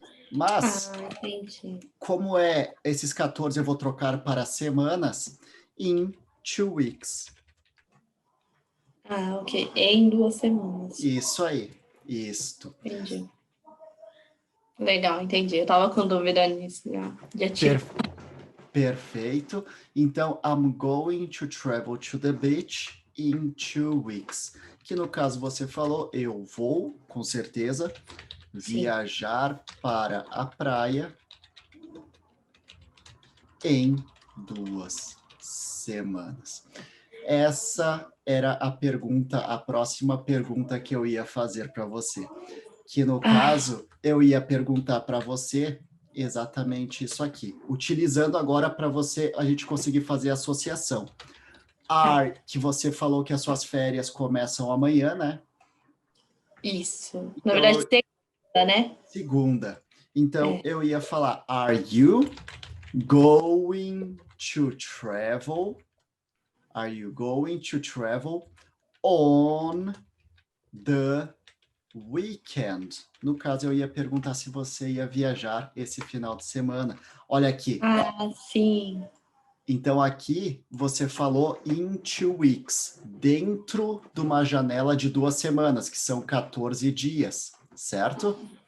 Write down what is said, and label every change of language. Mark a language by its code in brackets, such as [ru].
[pt] Mas, como é esses 14 eu vou trocar para semanas, [en] in 2 weeks. [pt] Ah, ok. Em 2 semanas. Isso aí. Isto. Entendi. Legal, entendi. Eu tava com dúvida nisso. Já tinha. Perfeito. [en] Então, I'm going to travel to the beach in 2 weeks. [pt] Que no caso você falou, eu vou, com certeza, viajar para a praia em 2 semanas. Essa era a próxima pergunta que eu ia fazer para você. Que no caso, eu ia perguntar para você exatamente isso aqui. Utilizando agora para a gente conseguir fazer a associação. Que você falou que as suas férias começam amanhã, né? Isso. Então, na verdade, segunda, né? Segunda. Então, eu ia falar, [en] are you going to travel? Are you going to travel on the weekend? [pt] No caso, eu ia perguntar se você ia viajar esse final de semana. Olha aqui. Ah, sim. Então, aqui você falou [en] in 2 weeks, [pt] dentro de uma janela de 2 semanas, que são 14 dias, certo?